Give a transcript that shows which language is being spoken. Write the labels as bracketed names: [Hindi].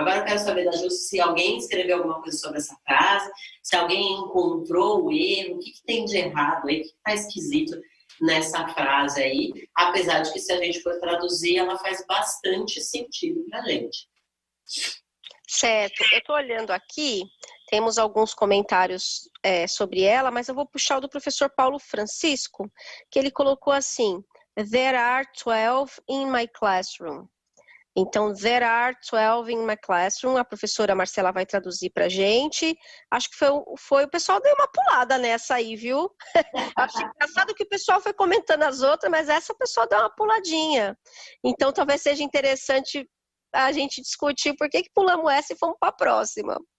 [Portuguese] Agora eu quero saber da Ju se alguém escreveu alguma coisa sobre essa frase, se alguém encontrou o erro, o que tem de errado aí, o que está esquisito nessa frase aí, apesar de que se a gente for traduzir, ela faz bastante sentido pra gente. Certo, eu estou olhando aqui, temos alguns comentários sobre ela, mas eu vou puxar o do professor Paulo Francisco, que ele colocou assim, [English] There are 12 in my classroom. [Portuguese] Então, [English] there are 12 in my classroom. [Portuguese] A professora Marcela vai traduzir pra gente. Acho que foi o pessoal deu uma pulada nessa aí, viu? Acho engraçado que o pessoal foi comentando as outras, mas essa pessoa deu uma puladinha. Então, talvez seja interessante a gente discutir por que pulamos essa e fomos para a próxima.